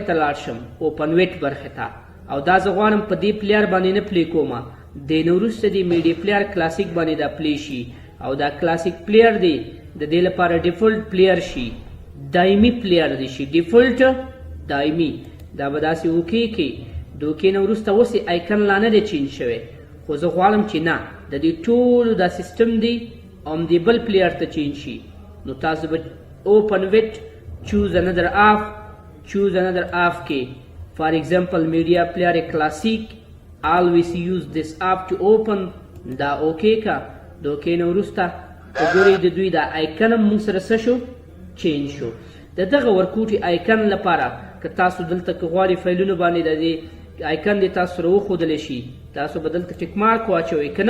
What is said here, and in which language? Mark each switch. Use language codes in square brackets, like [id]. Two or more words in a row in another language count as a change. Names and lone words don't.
[ps] ته لاړ شم [en] open with [ps] برخې ته او دا زه غواړم په دې پلیئر باندې نه پلی کومه دې نه وروسته د [en] media player classic [ps] باندې دا پلی شي او دا کلاسیک پلیئر دی د دې لپاره [en] default player [ps] شي دایمي پلیئر دی شي ډیفالټ دایمي دا به داسې اوکې کې د اوکې نه وروسته اوس یې آیکن لا نه دی چینج شوی خو زه غواړم چې نه د دې ټولو دا سیسټم دی همدې بل پلیئر ته چینج شي نو تاسو به [en] open with, choose another off [ps] کې [en] for example media player classic always use this app to open [ps] دا اوکې کا د اوکې نه وروسته وګورئ د دوی دا آیکن هم موږ سره څه شو چینج شو د دغه ورکوټي آیکن لپاره که تاسو دلته که غواړئ فایلونو باندې د دې آیکن دې تاسو سره وښودلی شي تاسو به دلته [en] tick mark [ps] واچوئ که نه